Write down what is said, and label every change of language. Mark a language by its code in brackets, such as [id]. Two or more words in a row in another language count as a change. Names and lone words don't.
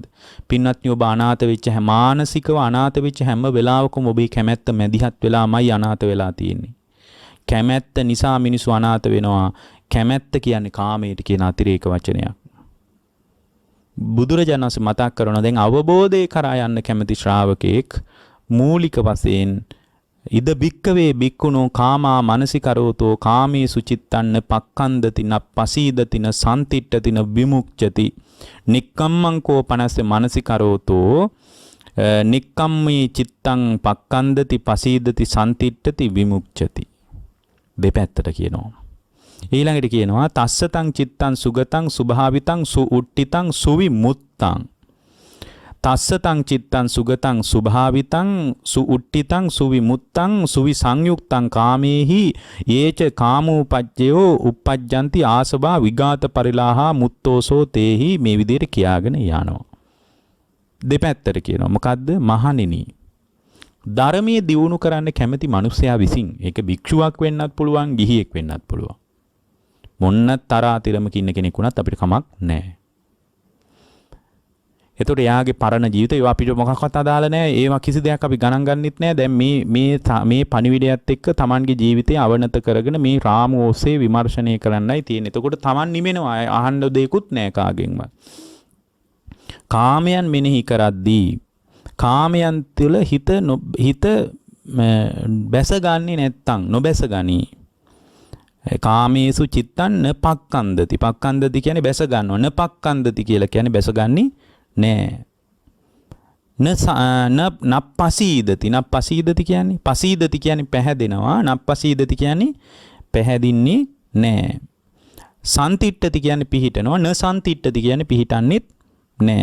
[si] පින්වත්නි ඔබ අනාථ වෙච්ච මානසිකව අනාථ වෙච්ච හැම වෙලාවකම ඔබේ කැමැත්ත මැදිහත් වෙලාමයි අනාථ වෙලා තියෙන්නේ. කැමැත්ත නිසා මිනිස්සු අනාථ වෙනවා. කැමැත්ත කියන්නේ කාමයට කියන අතිරේක වචනයක්. බුදුරජාණන් වහන්සේ මතක් කරනවා දැන් අවබෝධය කරා යන්න කැමති ශ්‍රාවකෙක් මූලික වශයෙන් [pi] ඉද බික්කවේ බික්කුණෝ කාමා මනසිකරෝතෝ කාමේසු චිත්තන්න පක්ඛන්දති න පසීදති න සම්තිට්ඨති න විමුක්ඛති නික්කම්මං කෝ පනස්ස මනසිකරෝතෝ නික්කම්මී චිත්තං පක්ඛන්දති පසීදති සම්තිට්ඨති විමුක්ඛති. [si] දෙපැත්තට කියනවා. ඊළඟට කියනවා [pi] තස්සතං චිත්තං සුගතං සුභාවිතං සුඋට්ඨිතං සුවිමුත්තං. තස්සතං චිත්තං සුගතං සුභාවිතං සුඋට්ඨිතං සුවිමුත්තං සුවිසංයුක්තං කාමේහි යේච කාමෝපජ්ජයෝ uppajjanti ආසවා විගාත පරිලාහා මුත්තෝසෝ තේහි [si] මේ විදිහට කියාගෙන යනවා. දෙපැත්තට කියනවා. මොකද්ද? මහණෙනි. ධර්මයේ දියුණු කරන්න කැමති මිනිසයා විසින් ඒක භික්ෂුවක් වෙන්නත් පුළුවන්, ගිහියෙක් වෙන්නත් පුළුවන්. මොන්න තරාතිරමක ඉන්න කෙනෙක් වුණත් අපිට කමක් නැහැ. එතකොට එයාගේ පරණ ජීවිතය ඒවා අපිට මොකක්වත් අදාළ නැහැ. ඒවා කිසි දෙයක් අපි ගණන් ගන්නෙත් නැහැ. දැන් මේ පණිවිඩයත් එක්ක Tamanගේ ජීවිතය අවනත කරගෙන මේ රාමුව ඔස්සේ විමර්ශනය කරන්නයි තියෙන්නේ. එතකොට Taman නිමෙනවා. අහන්න දෙයක්වත් නැහැ කාගෙන්ම. කාමයන් මෙනෙහි කරද්දී කාමයන් තුළ හිත බැසගන්නේ නැත්තම් නොබැසගනි. [pi] කාමේසු චිත්තං නපක්ඛන්දති. [si] පක්ඛන්දති කියන්නේ බැස ගන්නව. නපක්ඛන්දති කියලා කියන්නේ බැසගන්නේ නෑ. නප්පසීදති. නප්පසීදති කියන්නේ පසීදති කියන්නේ පැහැදෙනවා. නප්පසීදති කියන්නේ පැහැදින්නේ නෑ. සන්තිට්ඨති කියන්නේ පිහිටනවා. නසන්තිට්ඨති කියන්නේ පිහිටන්නෙත් නෑ.